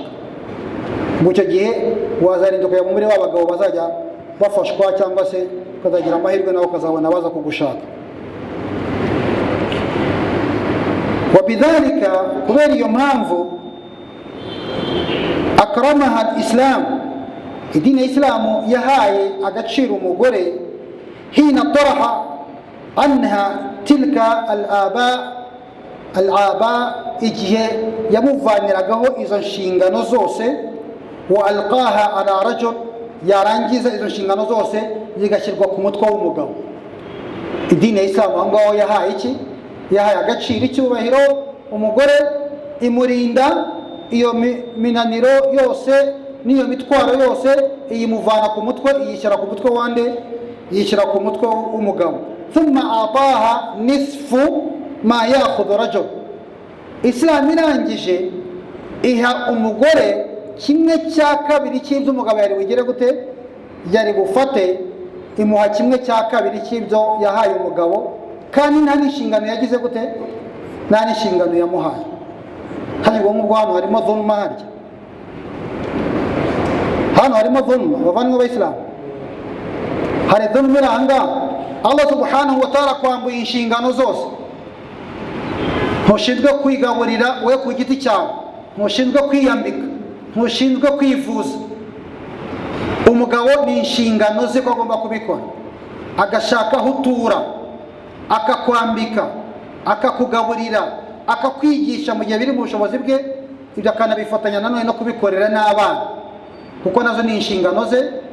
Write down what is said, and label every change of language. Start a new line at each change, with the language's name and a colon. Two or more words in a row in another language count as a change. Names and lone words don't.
Kinyarwanda: Mu cyo gihe wazarinda kujya muri w'abagabo bazajya bafashwa, cyangwa se ukazagira amahirwe nawe ukazabona baza kugushaka. Wabidhalika, kubera iyo mpamvu,
Arabic: أكرمها الإسلام,
Kinyarwanda: idini ya Islamu yahaye agaciro umugore,
Arabic: حين طرح عنها تلك الأعباء,
Kinyarwanda: igihe yamuvaniragaho izo nshingano zose,
Arabic: وألقاها على الرجل,
Kinyarwanda: yarangiza izo nshingano zose zigashyirwa ku mutwe w'umugabo. Idini ya Islamu aho ngaho yahaye iki, yahaye agaciro, icyubahiro umugore, imurinda iyo minaniro yose n'iyo mitwaro yose, iyimuvana ku mutwe, iyishyira ku mutwe wande, yishyira ku mutwe w'umugabo.
Arabic: ثم أعطاها نصف ما يأخذ الرجل,
Kinyarwanda: Islam irangije iha umugore 1/2 cy'ibyo umugabo yari bugire gute, yari bufate. imuha kimwe cya kabiri cy'ibyo yahaye umugabo, kandi nta n'inshingano yagize gute, nta n'inshingano yamuhaye. Hano ubwo hano harimo dhulma, hano harimo dhulma bavanywe b'Abayisilamu. Hari dhulma iranga
Arabic: الله سبحانه وتعالى
Kinyarwanda: kwambuye inshingano zose. Ntushinzwe kwigaburira we ku giti cyawe, ntushinzwe kwiyambika, ntushinzwe kwivuza. Umugabo ni inshingano ze ko agomba kubikora, agashaka aho utura, akakwambika, akakugaburira, akakwigisha mu gihe biri mu bushobozi bwe, ibyo akanabifatanya nanone no kubikorera n'abana, kuko nazo ni inshingano ze.